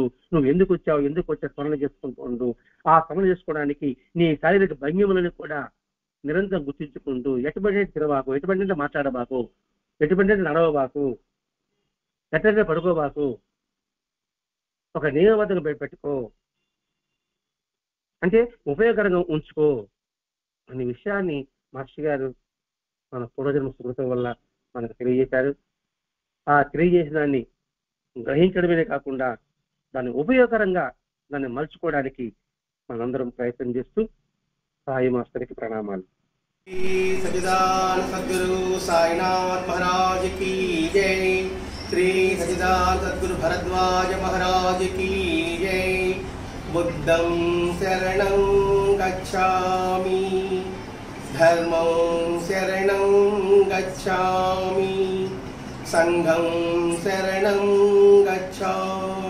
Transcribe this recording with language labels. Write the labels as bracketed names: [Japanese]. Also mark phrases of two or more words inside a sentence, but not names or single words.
[Telugu] నువ్వు ఎందుకు వచ్చావు స్మరణ చేసుకుంటూ ఉండు. ఆ స్మరణ చేసుకోవడానికి నీ శారీరక భంగిమలను కూడా నిరంతరం గుర్తించుకుంటూ, ఎటువంటి తిరవాకు, ఎటువంటి మాట్లాడబాకు, ఎటువంటి నడవబాకు, ఎట్లంటే పడుకోబాకు, ఒక నియమబద్ధంగా పెట్టుకో, అంటే ఉపయోగకరంగా ఉంచుకో అనే విషయాన్ని మాస్టర్ గారు మన పూర్వజన్మ సుకృతం వల్ల మనకు తెలియజేశారు. ఆ తెలియజేసిన దాన్ని గ్రహించడమే కాకుండా దాన్ని ఉపయోగకరంగా దాన్ని మలుచుకోవడానికి మనందరం ప్రయత్నం చేస్తూ సాయి మాస్టర్కి ప్రణామాలు. [Hindi] सच्चिदानंद सद्गुरु साईनाथ महाराज की जय। श्री सच्चिदानंद सद्गुरु भरद्वाज महाराज की जय। [Pali] बुद्धं शरणं गच्छामि, धर्मं शरणं गच्छामि, संघं शरणं गच्छामि।